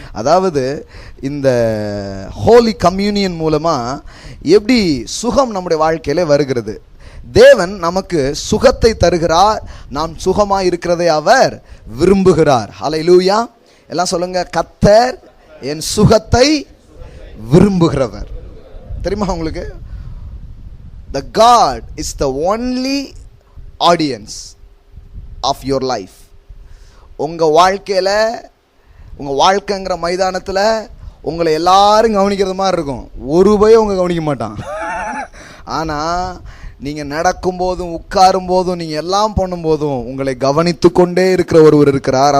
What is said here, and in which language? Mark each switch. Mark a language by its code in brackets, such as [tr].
[ta] அதாவது இந்த ஹோலி கம்யூனியன் மூலமாக எப்படி சுகம் நம்முடைய வாழ்க்கையில் வருகிறது. தேவன் நமக்கு சுகத்தை தருகிறார், நாம் சுகமாக இருக்கிறதை அவர் விரும்புகிறார். ஹல்லேலூயா. எல்லாம் சொல்லுங்க, கர்த்தர் என் சுகத்தை விரும்புகிறவர். தெரியுமா உங்களுக்கு? [en] The God is the only audience of your life. [ta] உங்கள் வாழ்க்கையில், உங்கள் வாழ்க்கைங்கிற மைதானத்தில் உங்களை எல்லாரும் கவனிக்கிறது மாதிரி இருக்கும். ஒரு பயம் உங்களை கவனிக்க மாட்டான். ஆனால் நீங்கள் நடக்கும்போதும் உட்காரும் போதும் நீங்கள் எல்லாம் பண்ணும்போதும் உங்களை கவனித்து கொண்டே இருக்கிற ஒருவர் இருக்கிறார்.